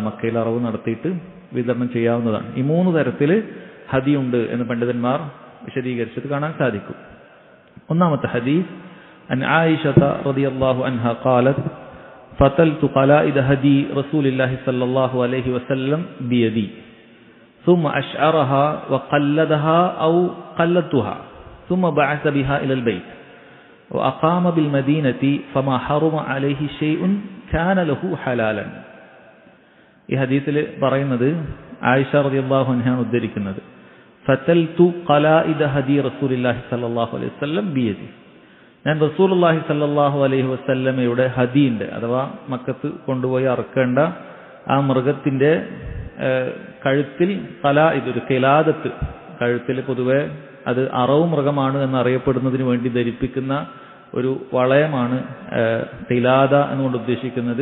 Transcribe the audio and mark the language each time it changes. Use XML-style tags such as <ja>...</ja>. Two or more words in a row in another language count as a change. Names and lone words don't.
<ml>മക്കയിൽ അറവ് നടത്തിയിട്ട് വിതരണം ചെയ്യാവുന്നതാണ്. ഈ 3 തരത്തിൽ ഹദിയുണ്ട് എന്ന് പണ്ഡിതന്മാർ വിശദീകരിച്ചത് കാണാൻ സാധിക്കും. ഒന്നാമത്തെ ഹദീസ്,</ml> <ar>عن عائشة رضي الله عنها قالت فتلت قلائد هدي رسول الله صلى الله عليه وسلم بيدي ثم أشعرها وقلدها أو قلدتها ثم بعث بها إلى البيت وأقام بالمدينة فما حرم عليه شيء كان له حلالا.</ar> <ml>ഈ ഹദീസിൽ പറയുന്നത് ആയിഷ</ml> <ar>رضي الله عنها</ar> <ml>ഉദ്ധരിക്കുന്നത്.</ml> <ar>فتلت قلائد هدي رسول الله صلى الله عليه وسلم بيدي,</ar> <ml>ഞാൻ</ml> <ar>رسول الله صلى الله عليه وسلم</ar> <ml>ഹദീൻ്റെ അഥവാ മക്കത്ത് കൊണ്ടുപോയി അറുക്കേണ്ട ആ മൃഗത്തിൻ്റെ കഴുത്തിൽ ഇതൊരു ഖിലാദത്ത്, കഴുത്തിൽ പൊതുവെ അത് അറവ് മൃഗമാണ് എന്നറിയപ്പെടുന്നതിന് വേണ്ടി ധരിപ്പിക്കുന്ന ഒരു വളയമാണ് ഖിലാദ എന്നുകൊണ്ട് ഉദ്ദേശിക്കുന്നത്.</ml>